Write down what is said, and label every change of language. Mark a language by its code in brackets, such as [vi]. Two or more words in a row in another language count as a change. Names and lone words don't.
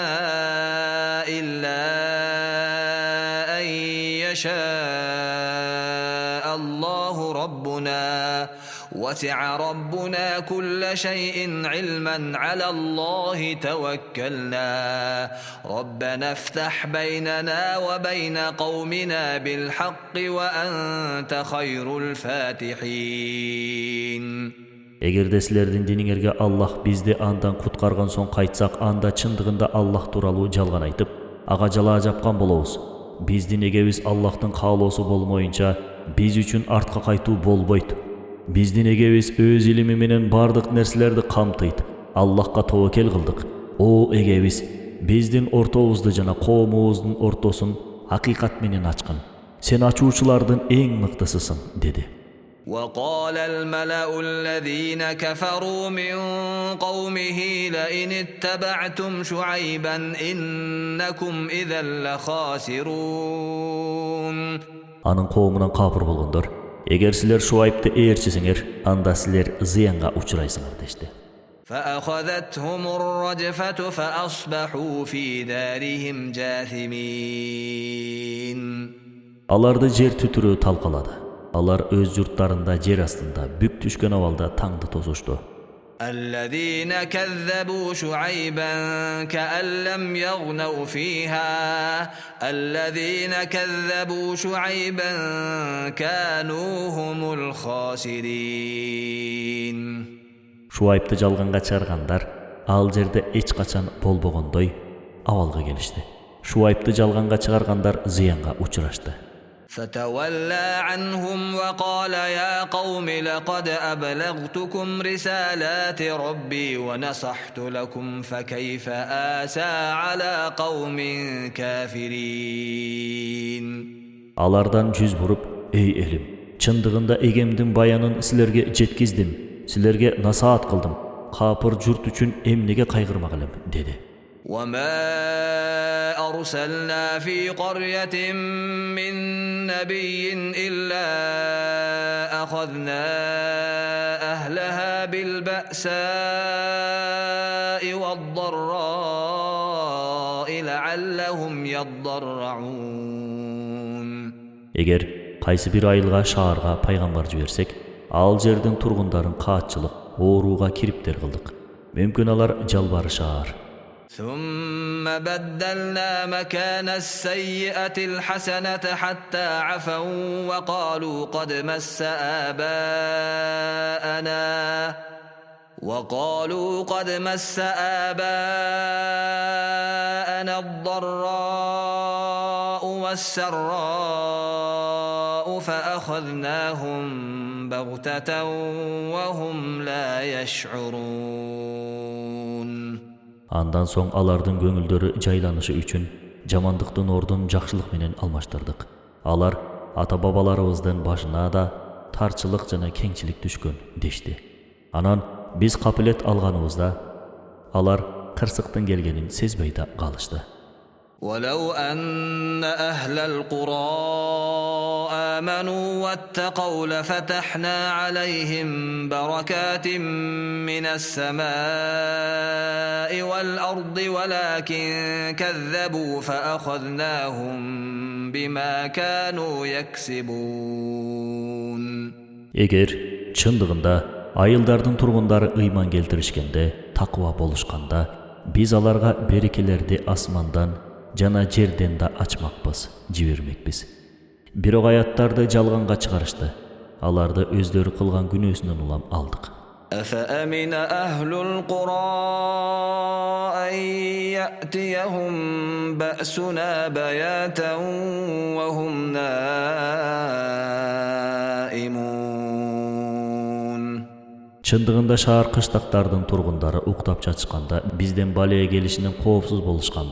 [ar] إلا أن يشاء الله ربنا وسع ربنا كل شيء علما على الله توكلنا ربنا افتح بيننا وبين قومنا بالحق وأنت خير الفاتحين. [ky] Эгерде силердин диниңерге Аллах бизди андан куткарган соң кайтсак, анда чындыгында Аллах тууралуу жалган айтып, ага жалаа жапкан болобуз. Биздин эгебиз Аллахтын каалоосу болмоюнча биз үчүн артка кайтуу болбойт. Биздин эгебиз өз илими менен бардык нерселерди камтыйт. Аллахка тобокел кылдык. О эгебиз, биздин ортобузду жана коомубуздун ортосун акыйкат менен ачкын. Сен ачуучулардын эң мыктысысың, деди. [ar] وقال الملأ الذين كفروا من قومه لئن اتبعتم شعيبا إنكم إذا لخاسرون. [ky] Анын коомунан капыр болгондор: "Эгер силер Шуайбты ээрчисиңер, анда силер зыянга учурайсыңар" дешти. [ar] فأخذتهم الرجفة فأصبحوا في دارهم جاثمين. [ky] Аларды жер түтүрүү талкалады. Алар өз журттарында жер астында бүк түшкөн абалда таңды тосушту. [ar] الذين كذبوا شعيبا كأن لم يغنوا فيها الذين كذبوا شعيبا كانوا هم الخاسرين. [ky] Шуайбты жалганга чыгаргандар ал жерде эч качан болбогондой абалга келишти. Шуайбты жалганга чыгаргандар зыянга учурашты. [ar] فتولى عنهم وقال يا قوم لقد أبلغتكم رسالات ربي ونصحت لكم فكيف آسى على قوم كافرين. [ky] Алардан жүз буруп: "Эй элим, чындыгында эгемдин баянын силерге жеткиздим. Силерге насаат кылдым. Капыр журт үчүн эмнеге кайгырмак элем" деди. [ar] وما أرسلنا في قرية من نبي إلا أخذنا أهلها بالبأساء والضراء لعلهم يضرعون. [ky] Эгер кайсы бир айылга, шаарга пайгамбар жиберсек, ал жердин тургундарын каатчылык, ооруга кириптер кылдык. Мүмкүн алар жалбарышаар. [ar] ثم بدلنا مكان السيئة الحسنة حتى عفوا وقالوا قد مس آباءنا الضراء والسراء فأخذناهم بغتة وهم لا يشعرون. [ky] Андан соң алардын көңүлдөрү жайланышы үчүн жамандыктын ордун жакшылык менен алмаштырдык. Алар ата-бабаларыбыздын башына да тарчылык жана кеңчилик түшкөн дешти. Анан биз капилет алганыбызда алар кырсыктын келгенин сезбей да калышты. [ar] ولو أن أهل القرى آمنوا واتقوا لفتحنا عليهم بركات من السماء والأرض ولكن كذبوا فأخذناهم بما كانوا يكسبون. [ky] Эгер чындыгында айылдардын тургундары ыйман келтиришкенде, таква болушканда, биз аларга берекелерди асмандан жана жерден да ачмакпыз, жибермекпиз. Бирок аяттарды жалганга чыгарышты. Аларды өздөрү кылган күнөөсүнөн улам алдык. [ar] أفأمن أهل القرى أن يأتيهم بأسنا بياتا وهم نائمون. [ky] Чындыгында шаар кыштактардын тургундары уктап жатышканда бизден балия келишинен коопсуз болушканбы?